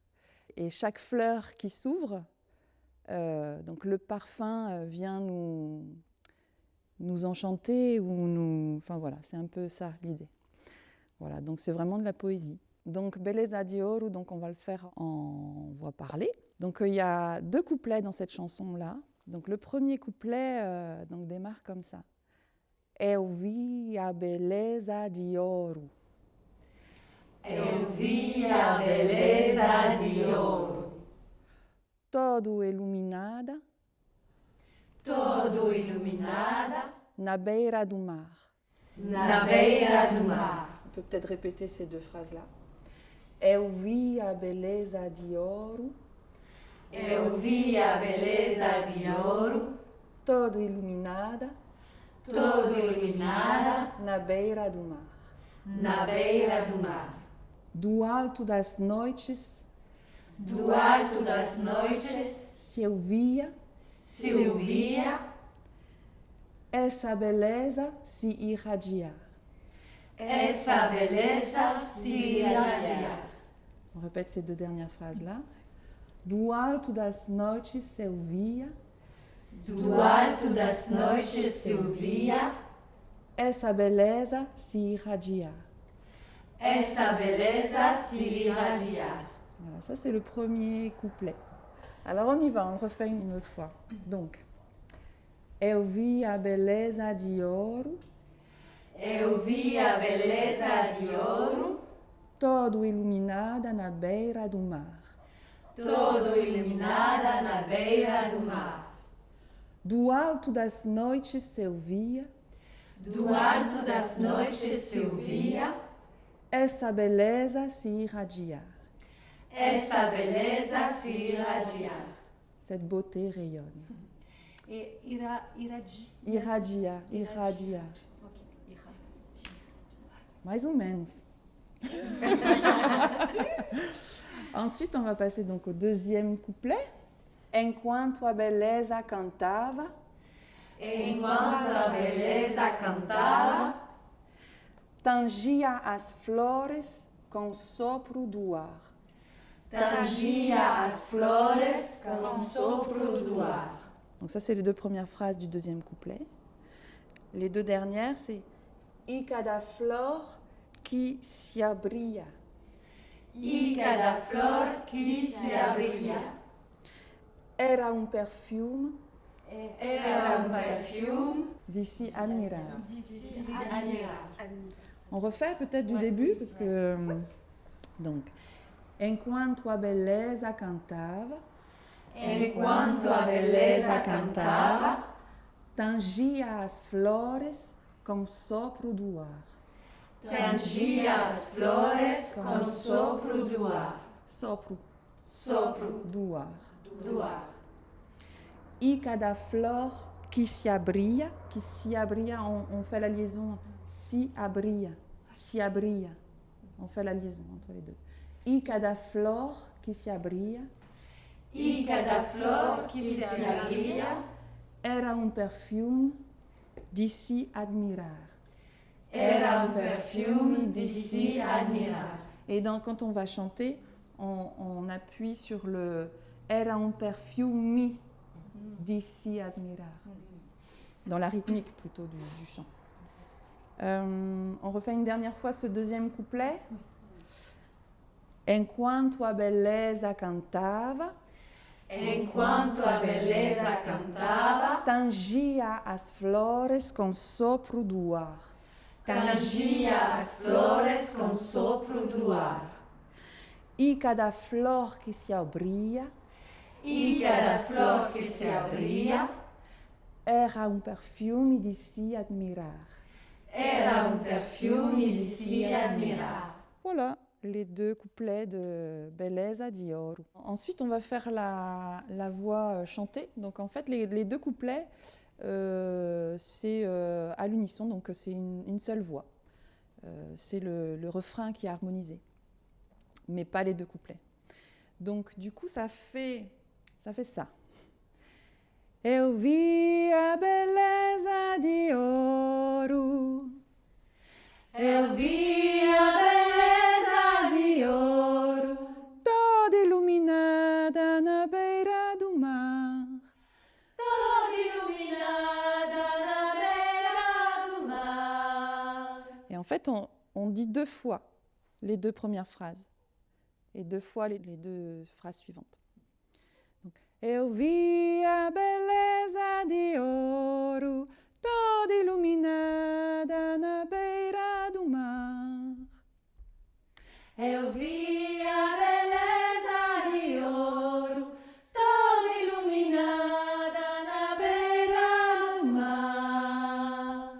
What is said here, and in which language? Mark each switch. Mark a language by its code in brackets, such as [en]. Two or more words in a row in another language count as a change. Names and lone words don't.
[fr] Et chaque fleur qui s'ouvre, donc le parfum vient nous enchanter Enfin voilà, c'est un peu ça l'idée. Voilà, donc c'est vraiment de la poésie. Donc Beleza de Ouro, donc on va le faire en voix parlée. Donc il y a 2 couplets dans cette chanson-là. Donc le premier couplet donc démarre comme ça. [pt] Eu vi a beleza de ouro. Eu vi a beleza de ouro, Todo iluminada todo iluminada na beira do mar. na beira do mar. [fr] On peut peut-être répéter ces deux phrases-là. [pt] Eu vi a beleza de ouro, Eu vi a beleza de ouro, todo iluminada todo iluminada na beira do mar. na beira do mar. Do alto das noites Do alto das noites se ouvia se ouvia essa beleza se irradiar. essa beleza se irradiar. [fr] On répète ces deux dernières phrases-là. [pt] Do alto das noites se ouvia Do alto das noites se ouvia essa beleza se irradiar. essa beleza se irradiar. [fr] Voilà, ça c'est le premier couplet. Alors on y va, on le refait une autre fois. Donc, [pt] eu vi a beleza de ouro, Eu vi a beleza de ouro, todo iluminada na beira do mar. todo iluminada na beira do mar. Do alto das noites se ouvia Do alto das noites se ouvia essa beleza se irradiar. essa beleza se irradiar. [fr] Cette beauté rayonne. Et [pt] Irradiar, irradiar. Mais ou menos. [fr] Ensuite, on va passer donc au deuxième couplet. [pt] Enquanto a beleza cantava, Enquanto a beleza cantava, tangia as flores com o sopro do ar. tangia as flores com o sopro do ar. [fr] Donc ça, c'est les deux premières phrases du deuxième couplet. Les deux dernières, c'est [pt] E cada flor que se abria. E cada flor que se abria Era um perfume era perfume de se admirar. de se admirar. [fr] On refait peut-être du début, parce que... Donc, [pt] enquanto a beleza cantava, Enquanto a beleza cantava, tangia as flores com o sopro do ar. tangia as flores com o sopro do ar. Sopro Sopro do ar. do ar. E cada flor que se abria, [fr] on fait la liaison, [pt] se abria. [fr] On fait la liaison entre les deux. [pt] E cada flor que se abria E cada flor que se abria era um perfume de se admirar. era perfume de se admirar. [fr] Et donc, quand on va chanter, on appuie sur le [pt] era un perfume de se admirar. [fr] Dans la rythmique plutôt du chant. On refait une dernière fois ce deuxième couplet. [pt] Enquanto a beleza cantava, Enquanto a beleza cantava, tangia as flores com sopro do ar. tangia as flores com o sopro do ar. E cada flor que se abria E cada flor que se abria era um perfume de se admirar. era perfume de se admirar. [fr] Voilà les deux couplets de Beleza de Ouro. Ensuite, on va faire la voix chantée. Donc, en fait, les deux couplets, c'est à l'unisson, donc c'est une seule voix. C'est le refrain qui est harmonisé, mais pas les deux couplets. Donc, du coup, ça fait ça. [pt] Eu vi a beleza de ouro. Eu vi a beleza de ouro, Toda iluminada na beira do mar. toda iluminada na beira do mar. [fr] Et en fait, on dit deux fois les deux premières phrases et deux fois les deux phrases suivantes. Donc, [pt] eu vi a beleza de ouro, toda iluminada iluminada na beira do mar. Eu vi a beleza de ouro, toda iluminada na beira do mar.